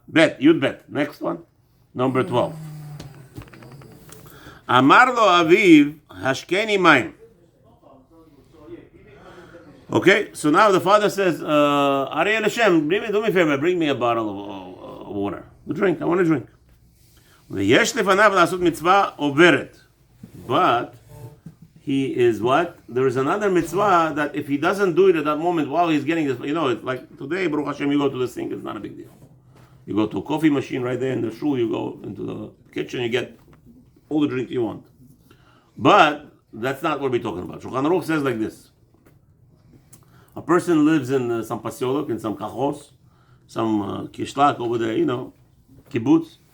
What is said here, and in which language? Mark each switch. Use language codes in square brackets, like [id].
[en] Bet. You'd bet. Next one. Number 12. [he] Amar lo aviv hashkeni mayim. [en] Okay, so now the father says, Ariel Hashem, do me a favor, bring me a bottle of water. I want to drink. [he] ויש לפניו לעשות מצווה עוברת. [en] But he is what? There is another mitzvah that if he doesn't do it at that moment while he's getting this, it's like today, Baruch Hashem, you go to the sink, it's not a big deal. You go to a coffee machine right there in the shul, you go into the kitchen, you get all the drink you want. But that's not what we're talking about. Shulchan Aruch says like this. A person lives in some pasiolok, in some kachos, some kishlak over there, kibbutz.